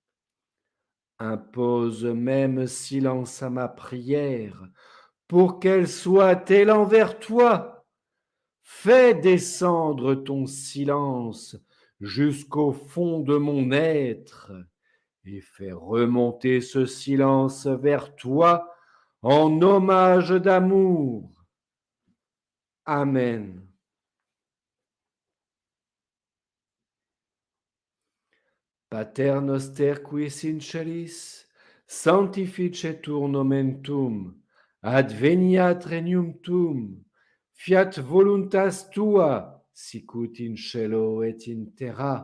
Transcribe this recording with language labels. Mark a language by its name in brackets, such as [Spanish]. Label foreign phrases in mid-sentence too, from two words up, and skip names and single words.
[French] Impose même silence à ma prière, pour qu'elle soit élan vers toi. Fais descendre ton silence jusqu'au fond de mon être, et fais remonter ce silence vers toi en hommage d'amour. Amen. [Latin] Pater noster quis in celis, sanctificetur nomen tuum, adveniat regnum tuum, fiat voluntas tua, sicut in cielo et in terra.